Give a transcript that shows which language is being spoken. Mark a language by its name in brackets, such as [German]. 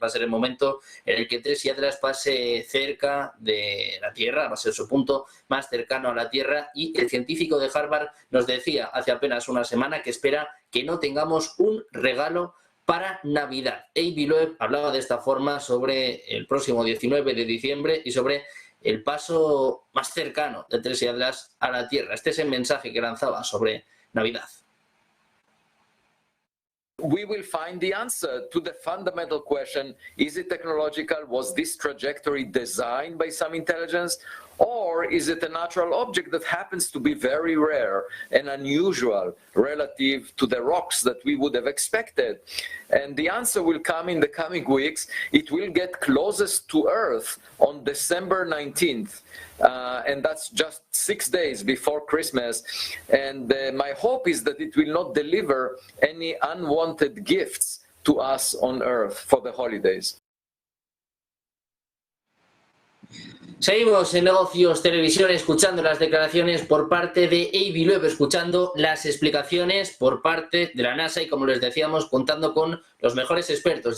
[Spanish] Va a ser el momento en el que 3I Atlas pase cerca de la Tierra, va a ser su punto más cercano a la Tierra, y el científico de Harvard nos decía hace apenas una semana que espera que no tengamos un regalo para Navidad. Avi Loeb hablaba de esta forma sobre el próximo 19 de diciembre y sobre el paso más cercano de 3I Atlas a la Tierra. Este es el mensaje que lanzaba sobre Navidad. [English] We will find the answer to the fundamental question, is it technological? Was this trajectory designed by some intelligence? Or is it a natural object that happens to be very rare and unusual relative to the rocks that we would have expected? And the answer will come in the coming weeks. It will get closest to Earth on December 19th. And that's just 6 days before Christmas. And my hope is that it will not deliver any unwanted gifts to us on Earth for the holidays. [Spanish] Seguimos en Negocios Televisión escuchando las declaraciones por parte de Avi Loeb, escuchando las explicaciones por parte de la NASA y, como les decíamos, contando con los mejores expertos.